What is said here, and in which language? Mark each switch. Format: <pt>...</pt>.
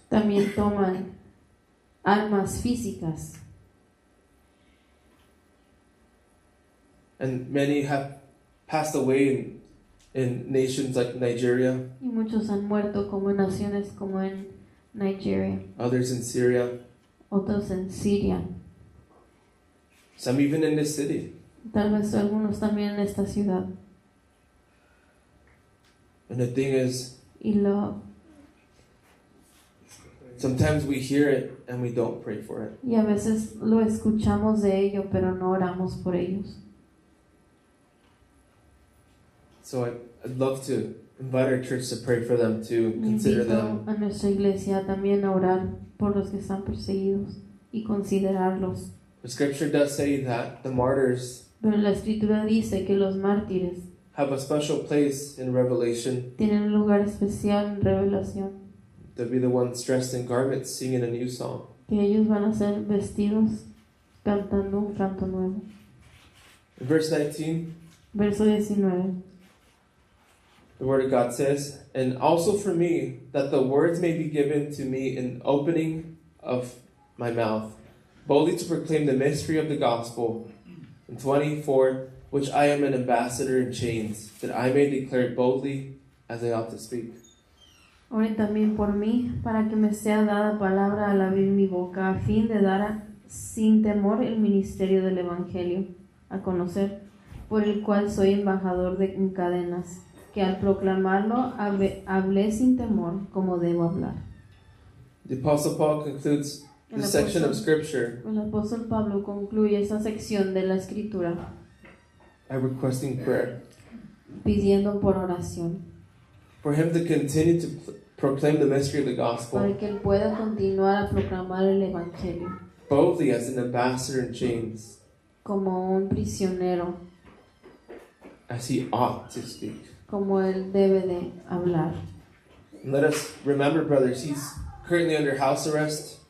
<es>también toman armas físicas.</es> <en>And many have passed away in nations like Nigeria,</en> <es>Y muchos han muerto como en naciones como en Nigeria,</es> <en>others in Syria,</en> <es>otros en Siria,</es> <en>some even in this city.</en> <es>tal vez algunos también en esta ciudad.</es> <en>And the thing is, sometimes we hear it and we don't pray for it.</en> <es>Y a veces lo escuchamos de ello, pero no oramos por ellos.</es> <en>So I'd love to invite our church to pray for them too, consider</en> <es>Invito</es> <en>them.</en> <es>a nuestra iglesia también a orar por los que están perseguidos y considerarlos.</es> <en>The scripture does say that the martyrs</en> <es>Pero la escritura dice que los mártires</es> <en>have a special place in Revelation.</en> <es>tienen un lugar especial en Revelación,</es> <en>They'll be the ones dressed in garments singing a new song.</en> <es>que ellos van a ser vestidos cantando un canto nuevo.</es> <en>In verse 19,</en> <es>Verso 19.</es> <en>the word of God says, "And also for me, that the words may be given to me in opening of my mouth, boldly to proclaim the mystery of the gospel." In 24, which I am an ambassador in chains, that I may declare it boldly as I ought to speak.</en> <es>Oren también por mí, para que me sea dada palabra al abrir mi boca, a fin de dar sin temor el ministerio del Evangelio a conocer, por el cual soy embajador en cadenas, que al proclamarlo hablé sin temor como debo hablar.</es> <en>The Apostle Paul concludes this section of Scripture</en> <es>El apóstol Pablo concluye esta sección de la Escritura</es> <en>by requesting prayer</en> <es>pidiendo por oración,</es> <en>for him to continue to proclaim the mystery of the gospel</en> <es>para que él pueda continuar a proclamar el Evangelio</es> <en>boldly as an ambassador in chains,</en> <es>como un prisionero,</es> <en>as he ought to speak.</en> <es>como él debe de hablar.</es> <en>And let us remember, brothers, he's currently under house arrest.</en>